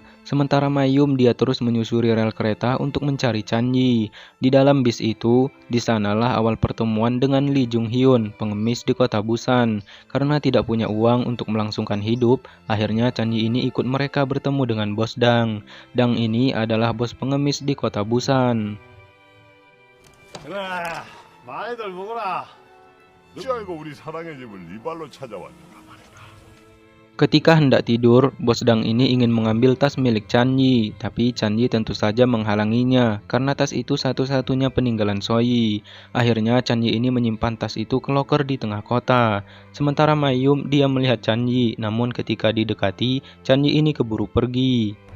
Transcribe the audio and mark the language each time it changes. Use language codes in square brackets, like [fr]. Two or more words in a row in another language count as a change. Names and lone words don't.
[id] Sementara Mayum dia terus menyusuri rel kereta untuk mencari Chanyi. Di dalam bis itu, di sanalah awal pertemuan dengan Lee Jung Hyun, pengemis di kota Busan. Karena tidak punya uang untuk melangsungkan hidup, akhirnya Chanyi ini ikut mereka bertemu dengan bos Dang. Dang ini adalah bos pengemis di kota Busan. [ko] 그래, 많이들 먹어라. 누가 알고 우리 사랑의 집을 네 발로 찾아왔는가 말이다. [id] Ketika hendak tidur, bos Dang ini ingin mengambil tas milik Chanyi, tapi Chanyi tentu saja menghalanginya karena tas itu satu-satunya peninggalan Soyi. Akhirnya Chanyi ini menyimpan tas itu ke loker di tengah kota. Sementara Mayum dia melihat Chanyi, namun ketika didekati, Chanyi ini keburu pergi.